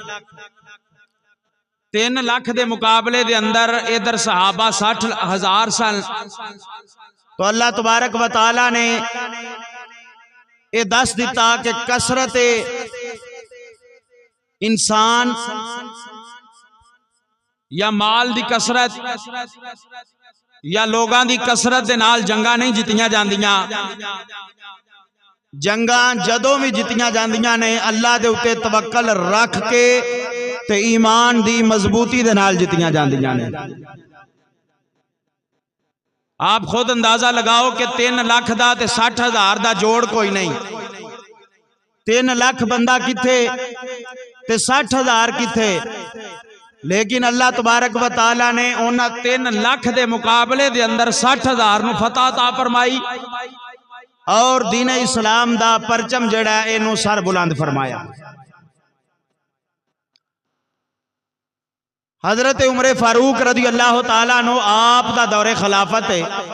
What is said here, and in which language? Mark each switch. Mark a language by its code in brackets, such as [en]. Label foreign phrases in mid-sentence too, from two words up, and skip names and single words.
[pa] 3 لاکھ دے مقابلے دے اندر ادھر صحابہ 60,000 سن، تو [ar] اللہ تبارک و تعالی [pa] نے یہ دس دیتا کہ کثرت انسان یا مال دی کثرت یا لوگاں دی کثرت دے نال جنگاں نہیں جتیاں جاندیاں۔ جنگاں جدوں بھی جتیاں جاندیاں نے اللہ دے اتے توکل رکھ کے تے ایمان دی مضبوطی دے نال جتیاں جاندیاں نے۔ آپ خود اندازہ لگاؤ کہ 3 لاکھ دا تے 60,000 دا جوڑ کوئی نہیں۔ 3 لاکھ بندہ کتھے تے 60,000 کتھے، لیکن [ar] اللہ تبارک و تعالی [pa] نے انہاں 3 لاکھ دے مقابلے دے اندر 60,000 نو فتح عطا فرمائی، اور دین اسلام دا پرچم جڑا ہے اینو سر بلند فرمایا۔ حضرت عمر فاروق [ar] رضی اللہ تعالیٰ عنہ [pa] آپ دا دور خلافت ہے،